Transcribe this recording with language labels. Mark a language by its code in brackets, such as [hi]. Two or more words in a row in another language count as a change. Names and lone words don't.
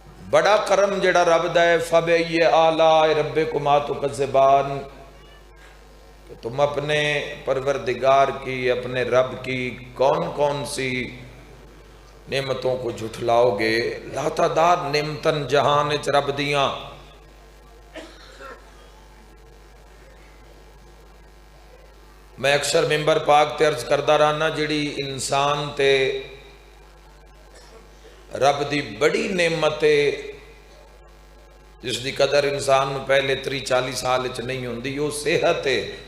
[pa] بڑا کرم جڑا رب دا ہے [ar] فَبِأَيِّ آلَاءِ رَبِّكُمَا تُكَذِّبَانِ، [ur] کہ تم اپنے پروردگار کی، اپنے رب کی کون کون سی نعمتوں کو جھٹلاؤ گے۔ [pa] لا تعداد نعمتن جہان اچ رب دیاں، میں اکثر ممبر پاک تے عرض کردہ رہنا جڑی انسان تے رب دی بڑی نعمت جس دی قدر انسان پہلے 30-40 سال اچ نہیں ہوندی، وہ صحت ہے۔